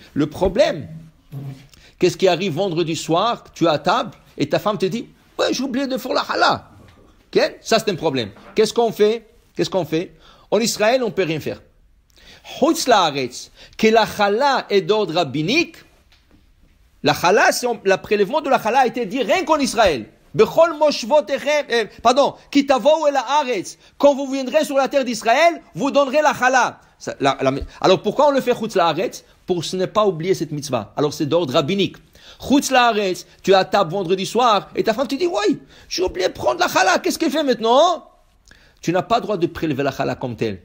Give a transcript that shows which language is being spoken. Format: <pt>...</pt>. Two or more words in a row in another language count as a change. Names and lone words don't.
<fr>Le problème, qu'est-ce qui arrive vendredi soir, tu es à table et ta femme te dit, ouais, j'ai oublié de faire la hala. Okay? Ça, c'est un problème. Qu'est-ce qu'on fait? En Israël, on ne peut rien faire.</fr> <he>חוץ לארץ,</he> <fr>que la hala est d'ordre rabbinique, la hala, le prélèvement de la hala a été dit rien qu'en Israël.</fr> <he>בכל מושבותיכם, כי תבואו אל הארץ.</he> <fr>Quand vous viendrez sur la terre d'Israël, vous donnerez la hala. Alors pourquoi on le fait</fr> <he>חוץ לארץ?</he> <fr>Pour ne pas oublier cette mitzvah. Alors c'est d'ordre rabbinique.</fr> <he>חוץ לארץ,</he> <fr>tu es à table vendredi soir et ta femme te dit, oui, j'ai oublié de prendre la hala. Qu'est-ce qu'elle fait maintenant? Tu n'as pas le droit de prélever la hala comme telle.</fr>